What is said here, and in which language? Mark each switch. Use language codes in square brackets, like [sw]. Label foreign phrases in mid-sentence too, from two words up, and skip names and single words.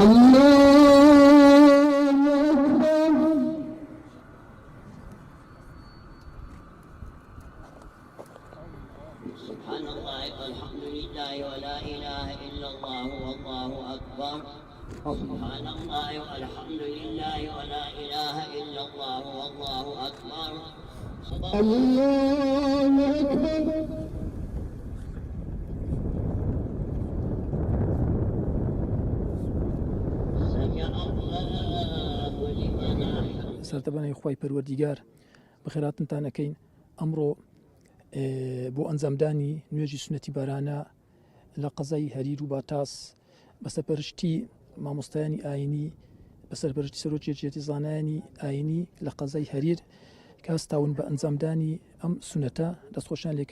[ar] سبحان الله والحمد لله ولا إله إلا الله والله أكبر. سبحان الله والحمد لله ولا إله إلا الله والله أكبر. الله أكبر. [ckb] سەرتەبەنەی خوای پەروەردیگار بەخێراتنتان ئەکەین. ئەمڕۆ بۆ ئەنجامدانی نوێژی سنەتی بارانە لە قەزای هەریر و باتاس بەسەرپەرشتی مامۆستایانی ئاینی بەسەرپەرشتی سەرۆکێتیەتی زانایانی ئاینی لە قەزای هەریر کاستاون بە ئەنجامدانی ئەم سونەتە دەستخۆشیان لێکەین.